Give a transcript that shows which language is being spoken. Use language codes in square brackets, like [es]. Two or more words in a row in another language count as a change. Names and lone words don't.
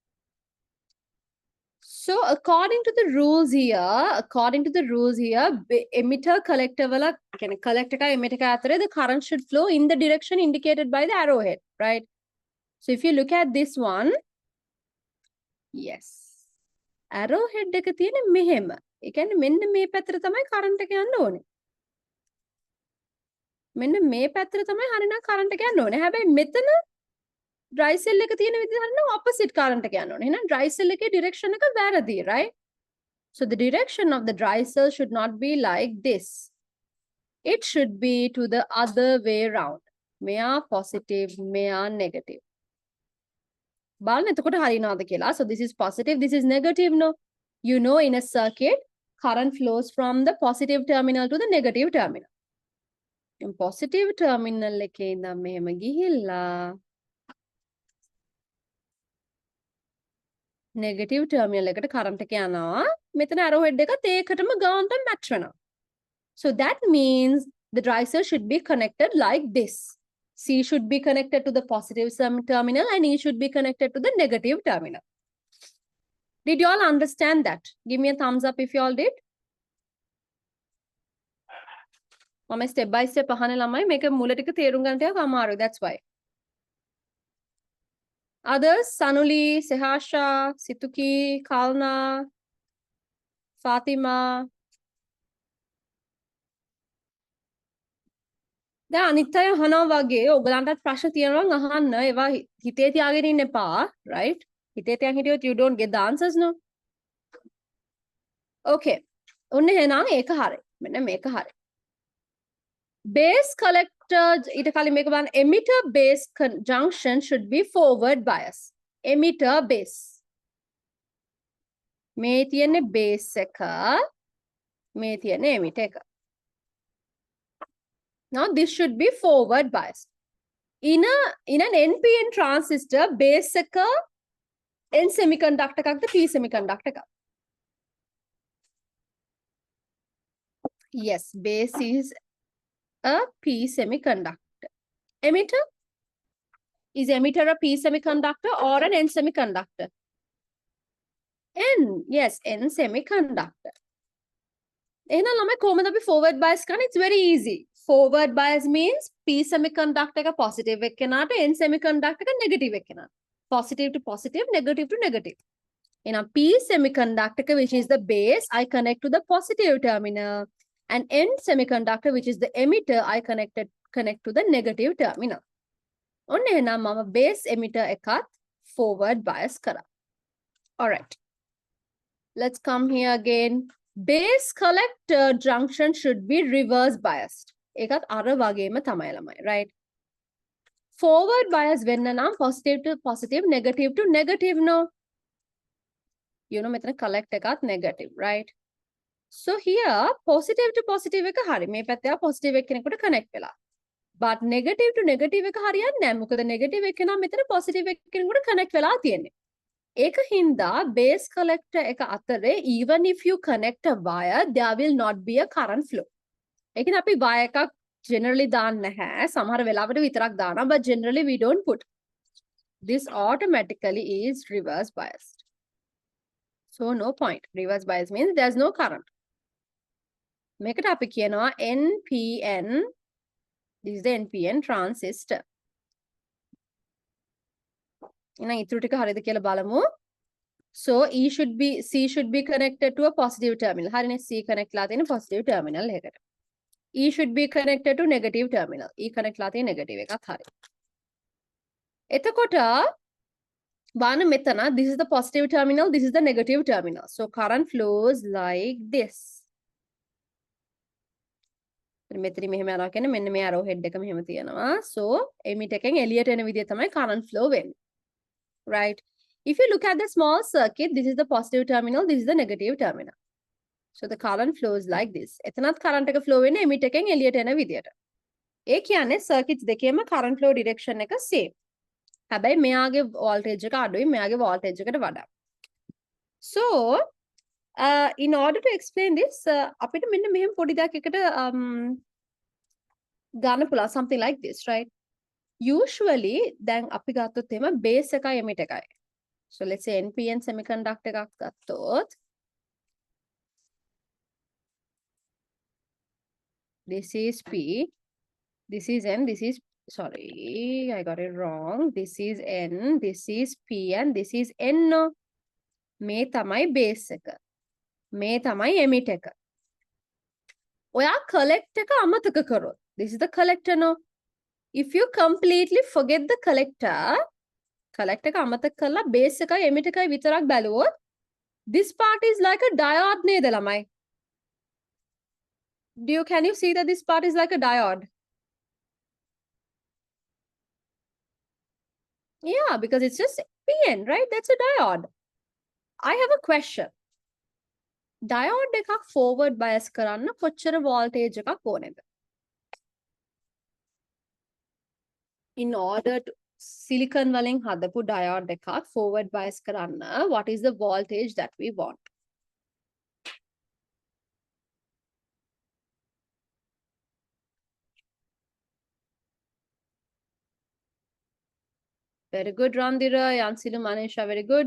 [en] So according to the rules here, emitter collector [si] වල කියන්නේ collector එකයි emitter එකයි අතරේ [en] the current should flow in the direction indicated by the arrowhead, right? So if you look at this one, yes. [si] Arrowhead එක තියෙන්නේ මෙහෙම. ඒ කියන්නේ මෙන්න මේ පැත්තට තමයි current එක යන්න ඕනේ. මෙන්න මේ පැත්තට තමයි හරිනම් current එක යන්න ඕනේ. හැබැයි මෙතන [en] dry cell [si] එක තියෙන විදිහ හරිනම් [en] opposite current [si] එක යන්න ඕනේ. එහෙනම් [en] dry cell [si] එකේ direction එක වැරදි, right? [en] So the direction of the dry cell should not be like this. It should be to the other way round. [si] මෙයා positive, මෙයා negative. බලන්න එතකොට හරියනවද කියලා. [en] So this is positive, this is negative, no? You know in a circuit, current flows from the positive terminal to the negative terminal. In positive terminal [si] එකේ ඉඳන් මෙහෙම ගිහිල්ලා [en] negative terminal [si] එකට current එක යනවා. මෙතන arrowhead එකත් ඒකටම ගානට match වෙනවා. [en] So that means the dry cell should be connected like this. C should be connected to the positive terminal and E should be connected to the negative terminal. Did you all understand that? Give me a thumbs up if you all did. [si] මම [en] step by step [si] අහන ළමයි මේක මුල ටික තේරුම් ගන්න ටිකක් අමාරුයි. [en] That's why. Others, Sanuli, Sehasha, Situki, Kalna, Fatima. [si] දැන් අනිත් අය අහනවා වගේ ඔයගලන්ටත් ප්‍රශ්න තියෙනවා නම් අහන්න. ඒවා හිතේ තියාගෙන ඉන්න එපා, right? හිතේ තියන් හිටියොත් [en] you don't get the answers, no? Okay. [si] ඔන්න එහෙනම් ඒක හරි. මෙන්න මේක හරි. [en] Base collector [si] ඊට කලින් මේක බලන්න [en] emitter base junction should be forward bias. Emitter base. [si] මේ තියෙන්නේ base එක මේ තියෙන්නේ emitter එක. [en] Now this should be forward biased. In an NPN transistor base එක N semiconductor එකක්ද P semiconductor එකක්ද? Yes, base is a P semiconductor. Emitter? Is emitter a P semiconductor or an N semiconductor? N. Yes, N semiconductor. [si] එහෙනම් ළමයි කොහොමද අපි [en] forward bias [si] කරන්නේ? [en] It's very easy. Forward bias means P semiconductor එක positive එක්කෙනාට N semiconductor එක negative එක්කෙනාට. Positive to positive, negative to negative. එහෙනම් P semiconductor which is the base, I connect to the positive terminal. And N semiconductor which is the emitter, I connect to the negative terminal. [si] ඔන්න එහෙනම් මම [en] base emitter [si] එකත් [en] forward bias [si] කරා. [en] Alright. Let's come here again. Base collector junction should be reverse biased. [si] ඒකත් අර වගේම තමයි ළමයි, right? [en] Forward bias [si] වෙන්න නම් [en] positive to positive, negative to negative, no? You know මෙතන collect එකත් negative, right? So here positive to positive [si] එක හරි. මේ පැත්තේ positive එක්කෙනෙකුට connect වෙලා. [en] But negative to negative [si] එක හරියන්නේ නැහැ. මොකද negative එක්කෙනා මෙතන positive එක්කෙනෙකුට connect වෙලා තියෙන්නේ. ඒක හින්දා [en] base collector [si] එක අතරේ [en] even if you connect a wire there will not be a current flow. [si] ඒ කියන්නේ අපි wire එකක් generally දාන්නේ නැහැ. සමහර වෙලාවට විතරක් දානවා [en] but generally we don't put. This automatically is reverse biased. So no point. Reverse bias means there's no current. [si] මේකට අපි කියනවා NPN. [en] This is the NPN transistor. [si] එහෙනම් ඊටු ටික හරියද කියලා බලමු. [en] So C should be connected to a positive terminal. [si] හරිනේ C connect ලා තියෙන [en] positive terminal [si] එකකට. [en] E should be connected to negative terminal. E connect [si] ලා තියෙන [en] negative [si] එකත් හරි. එතකොට බලන්න මෙතන [en] this is the positive terminal, this is the negative terminal. So current flows like this. [si] මෙතන මෙහෙම යනවා කියන්නේ මෙන්න මේ arrow head එක මෙහෙම තියෙනවා. [en] So emitter [si] එකෙන් එළියට එන විදිය තමයි [en] current flow [si] වෙන්නේ. [en] Right? If you look at the small circuit, this is the positive terminal, this is the negative terminal. So the current flows like this. [si] එතනත් current එක flow වෙන්නේ emitter එකෙන් එළියට එන විදියට. ඒ කියන්නේ circuits දෙකේම [en] current flow direction [si] එක same. හැබැයි මෙයාගේ voltage එක අඩුයි මෙයාගේ voltage එකට වඩා. [en] So in order to explain this [si] අපිට මෙන්න මෙහෙම පොඩි දෙයක් එකට ගන්න පුළුවන් [en] something like this, right? [si] Usually දැන් අපි ගත්තොත් එහෙම base එකයි emitter එකයි. [en] So let's say NPN semiconductor [si] එකක් ගත්තොත් [en] this is P, this is N, this is, sorry, I got it wrong. This is N, this is P, and this is N. [si] මේ තමයි base එක. මේ තමයි emitter එක. ඔයා collect එක අමතක කරොත්. [en] This is the collector, no? If you completely forget the collector [si] එක අමතක කරලා base එකයි emitter එකයි විතරක් බැලුවොත් [en] this part is like a diode [si] නේද ළමයි? [en] Can you see that this part is like a diode? Yeah, because it's just PN, right? That's a diode. I have a question. Diode එකක් forward bias [si] කරන්න කොච්චර [en] voltage [si] එකක් ඕනේද? [en] In order to silicon [si] වලින් හදපු [en] diode එකක් forward bias කරන්න, what is the voltage that we want? Very good, Randira, Yansilu, Manisha, very good.